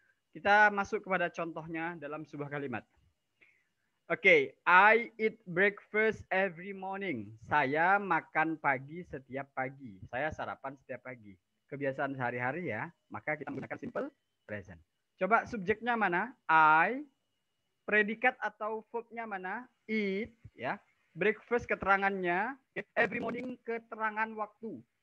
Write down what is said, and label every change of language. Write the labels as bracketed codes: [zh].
[id] Kita masuk kepada contohnya dalam sebuah kalimat. [en] Oke, I eat breakfast every morning. [id] Saya makan pagi setiap pagi. Saya sarapan setiap pagi. Kebiasaan sehari-hari ya. Maka kita menggunakan simple present. Coba subjeknya mana? I. Predikat atau verbnya mana? Eat. Ya. Breakfast keterangannya. Every morning keterangan waktu.